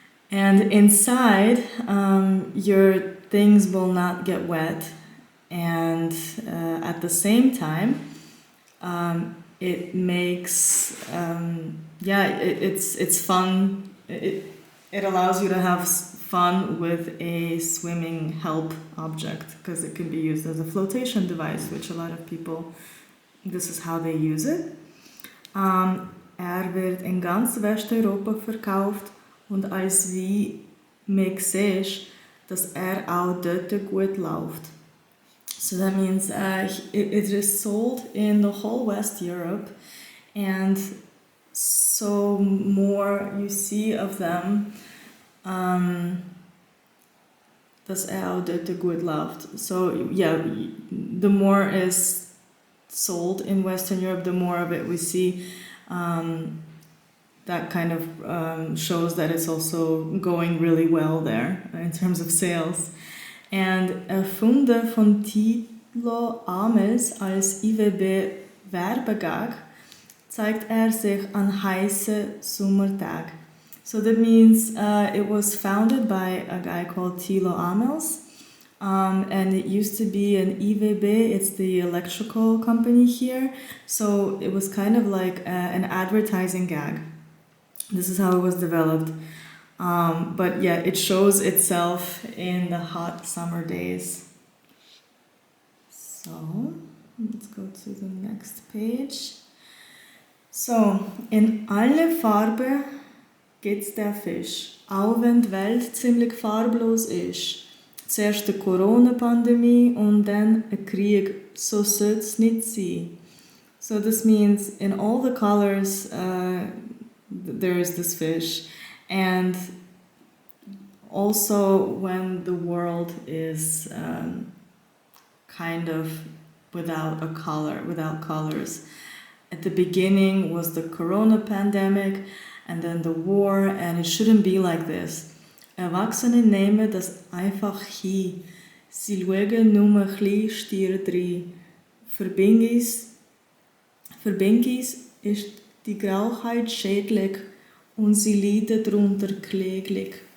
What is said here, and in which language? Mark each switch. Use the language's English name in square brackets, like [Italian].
[English] And inside, your things will not get wet, and at the same time, it makes it's fun. It allows you to have fun with a swimming help object, because it can be used as a floatation device, which a lot of people, this is how they use it. [German] Wird in ganz Westeuropa verkauft, und als wie man sieht, dass auch dort gut läuft. [English] So that means it is sold in the whole West Europe, and so more you see of them, [German] dass auch dort gut läuft. [English] So yeah, the more is sold in Western Europe, the more of it we see. That kind of shows that it's also going really well there in terms of sales. [German] And erfunden von Thilo Amels als IWB-Werbegag zeigt sich an heißen Sommertag. [English] So that means it was founded by a guy called Thilo Amels, and it used to be an IWB, it's the electrical company here, so it was kind of like an advertising gag. This is how it was developed. But yeah, it shows itself in the hot summer days. So, let's go to the next page. [German] So, in alle Farben gibt's der Fisch, auch wenn die Welt ziemlich farblos ist. Zuerst die Corona-Pandemie und dann ein Krieg, so soll's nicht sein. [English] So this means in all the colors there is this fish, and also when the world is kind of without a color, without colors. At the beginning was the corona pandemic, and then the war, and it shouldn't be like this. [German] Erwachsene nehmen das einfach hin. Sie schauen nur ein bisschen stier rein. Für Bingis ist die Grauheit schädlich und sie leiden darunter kläglich.